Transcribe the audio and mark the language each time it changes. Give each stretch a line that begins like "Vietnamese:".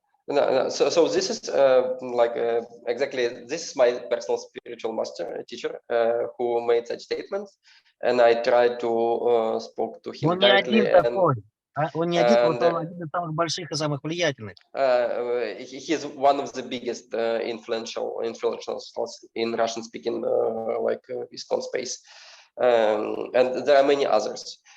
English: So this is exactly, this is my personal spiritual master, teacher, who made such statements, and I tried to spoke to him directly.
Russian: Он не один, он один из самых больших и самых влиятельных.
English: He is one of the biggest influential in Russian-speaking ISKCON space, and there are many others.